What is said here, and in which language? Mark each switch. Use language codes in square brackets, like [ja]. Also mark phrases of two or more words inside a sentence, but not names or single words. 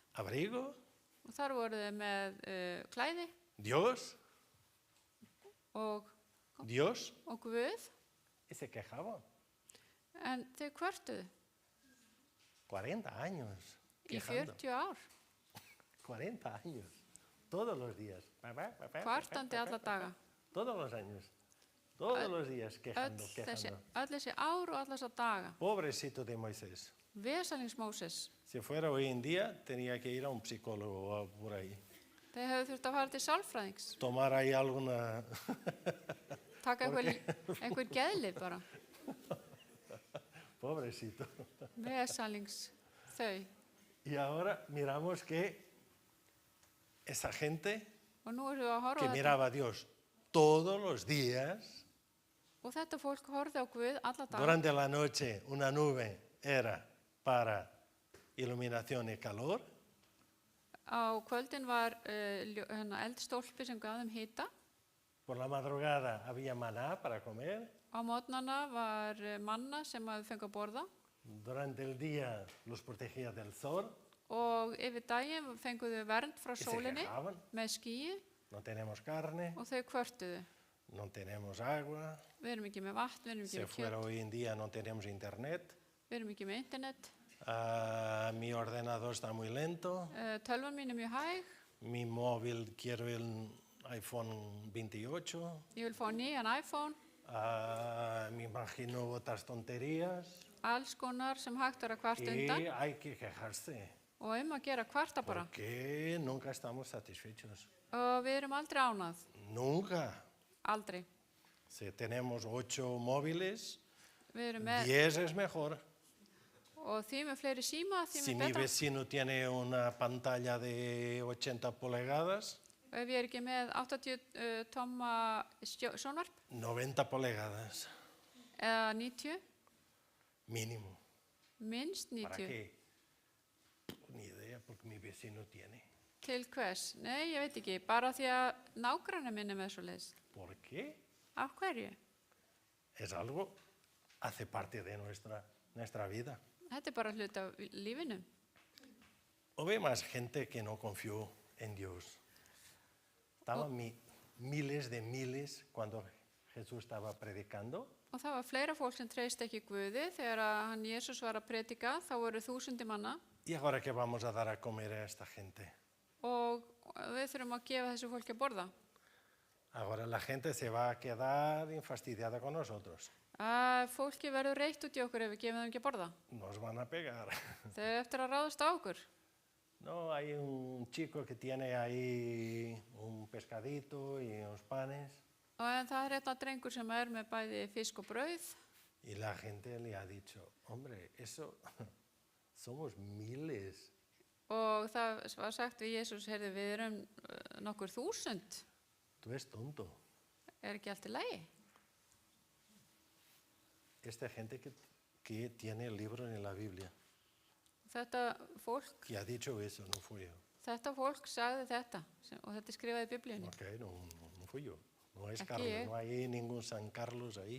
[es] abrigo, [is] og þar voru þau með klæði [es] Dios, [is] og Guð. [es] y se quejaban. [is] En þau kvörtuðu [es] 40 años [is] í [es] quejando. [is] 40 ár. [es] 40 años, todos los días. [is] Kvartandi alla daga. [es] Todos los años, todos los días quejando, quejando. [is] Öll þessi ár og alla þessa daga. [es] Pobrecito de Moisés. [is] Vesalings Móses. [es] Si fuera hoy en día, tenía que ir a un psicólogo o por ahí. [is] Þeir hefðu þurft að fara til sálfræðings. [es] Tomar ahí alguna... [is] Taka einhver geðlyf bara. [es] Pobrecito. [is] Vesalings þau. [es] Y ahora miramos que esa gente [is] Og nú erum við að horfa [es] que [is] á þetta. [es] miraba a Dios todos los días, [is] Og þetta fólk horfði á Guð alla daga. [es] durante la noche una nube era para iluminación y calor, [is] Á kvöldin var eldstólpi sem gaf þeim hita. [es] por la madrugada había maná para comer, [is] Á mótnana var manna sem að þau fengu að borða. [es] durante el día los protegía del sol [is] Og yfir daginn fengu þau vernd frá [es] y se [is] sólinni [es] quejaban, [is] með skýi [es] no tenemos carne, [is] og þau kvörtuðu. [es] no tenemos agua, [is] Við erum ekki með vatn, við erum ekki [es] si [is] með [es] fuera [is] kjöt, [es] hoy en día no tenemos internet, [is] við erum ekki með internet. [es] mi ordenador está muy lento, [is] Tölvan mín er mjög hæg, [es] mi móvil quiero el iPhone 28, [is] ég vil fá nýjan iPhone, [es] me imagino otras tonterías [is] alls konar sem hægt er að kvarta [es] y [is] undan [es] hay que quejarse [is] og að gera kvarta bara. [es] porque nunca estamos satisfechos, [is] Og við erum aldrei ánað, [es] nunca. [is] aldrei. [es] Si tenemos 8 móviles, [is] Við erum með, [es] 10 es mejor. [is] og því með fleiri síma, því [es] Si [is] með [es] mi [is] betra. [es] vecino tiene una pantalla de 80 pulgadas, [is] Og ef ég er ekki með 80 tomma sjónvarp [es] 90 pulgadas [is] eða 90, [es] mínimo. [is] minnst [es] ¿Para [is] 90. [es] qué? Ni idea, porque mi vecino tiene. [is] Til hvers? Nei, ég veit ekki, bara því að nágrannar minn er með svo leiðis. [es] ¿Por qué? [is] Af hverju? [es] Es algo, hace parte de nuestra vida. [is] Þetta er bara hluti af lífinu. [es] Hubo más gente que no confió en Dios. Estaban miles de miles cuando Jesús estaba predicando. [is] Og það var fleira fólk sem treysti ekki Guði. Þegar að hann Jesús var að predika, þá voru 1000 manna. [es] ¿Y ahora qué vamos a dar a comer a esta gente? [is] Og við þurfum að gefa þessu fólki að borða. [es] Ahora la gente se va a quedar fastidiada con nosotros. [is] Fólki verður reitt út í okkur ef við gefum þeim ekki að borða. [es] Nos van a pegar. [is] Þau eru eftir að ráðast á okkur. [es] No, hay un chico que tiene ahí un pescadito y unos panes [is] Og það er þetta drengur sem er með bæði fisk og brauð. [es] y la gente le ha dicho, hombre, eso somos miles. [is] Og það var sagt við Jesús, heyrðu, við erum nokkur 1000. [es] Tú eres tonto. [is] Er ekki allt í lagi? [es] Esta gente que tiene el libro en la Biblia. [is] Þetta fólk, [es] que ha dicho eso, no fui yo. [is] þetta fólk sagði þetta og þetta er skrifað í Biblíunni. [es] Ok, no fui yo. No es Aquí, Carlos, no hay ningún San Carlos ahí.